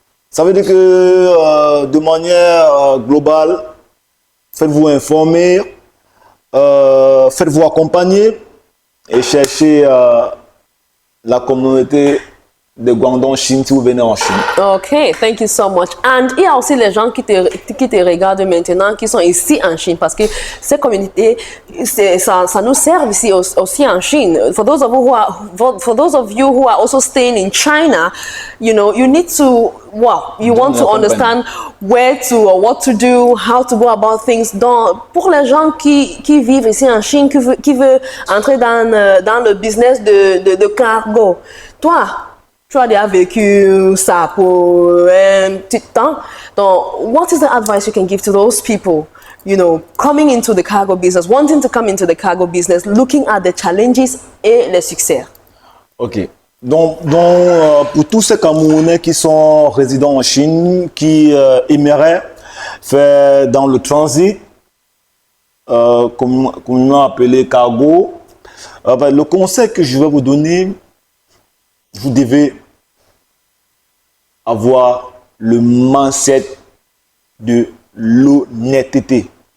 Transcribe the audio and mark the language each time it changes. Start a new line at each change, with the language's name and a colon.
French: Ça veut dire que de manière globale, faites-vous informer, faites-vous accompagner et cherchez la communauté de Guangdong, Chine, si vous venez en Chine.
English: Ok, thank you so much.
French: And il y a aussi les gens qui te regardent maintenant, qui sont ici en Chine, parce que ces communautés, ça nous sert ici aussi en Chine.
English: For those of you who are also staying in China, you know, you need to, you want to understand where to or what to do, how to go about things.
French: Donc, pour les gens qui vivent ici en Chine, qui veulent entrer dans le business de cargo, toi, tu as déjà vécu ça pour un petit temps.
English: Donc, what is the advice you can give to those people, you know, coming into the cargo business, wanting to come into the cargo business, looking at the challenges et les succès? Ok.
French: Donc pour tous ces Camerounais qui sont résidents en Chine, qui aimeraient faire dans le transit, communément appelé cargo, le conseil que je vais vous donner, vous devez avoir le mindset de l'honnêteté.